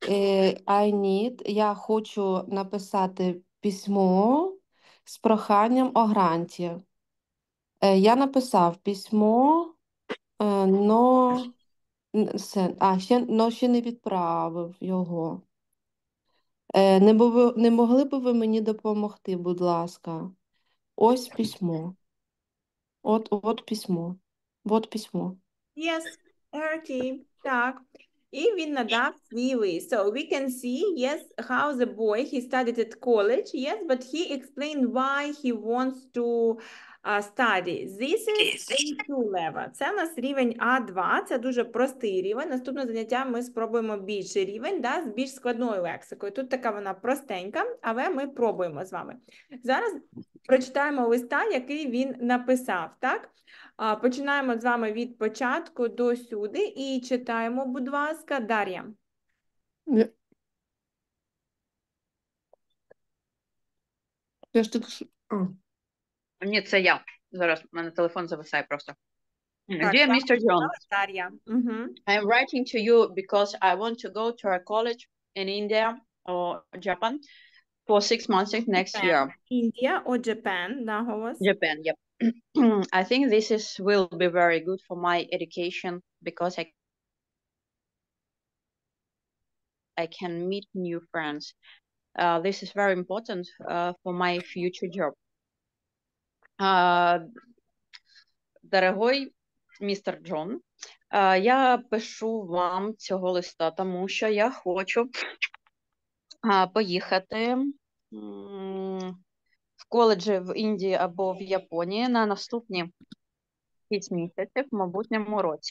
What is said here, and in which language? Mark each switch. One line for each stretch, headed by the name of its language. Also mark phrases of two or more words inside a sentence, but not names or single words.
Ukrainian: Я хочу написати письмо з проханням о гранті. Я написав письмо, но ще не відправив його. Не могли б ви мені допомогти, будь ласка? Ось письмо. От письмо.
Russian: Вот письмо.
English: Yes, Erty.
Ukrainian: Так. І він надав свій лист.
English: So we can see, yes, how the boy, he studied at college, yes, but he explained why he wants to study. This is A2 level.
Ukrainian: Це у нас рівень А2, це дуже простий рівень. Наступне заняття ми спробуємо більший рівень, да, з більш складною лексикою. Тут така вона простенька, але ми пробуємо з вами. Зараз прочитаємо листа, який він написав, так? Починаємо з вами від початку до сюди і читаємо, будь ласка, Дар'я. Ні, це я. Зараз в мене телефон зависає просто.
English: Dear Mr. John, Дар'я. I am writing to you because I want to go to a college in India or Japan for 6 months next year. India or Japan, наголос. Japan, yep. I think this will be very good for my education because I can meet new friends. This is very important for my future job.
Ukrainian: Дорогой містер Джон, я пишу вам цього листа, тому що я хочу поїхати в коледжі в Індії або в Японії на наступні 6 місяців в майбутньому році.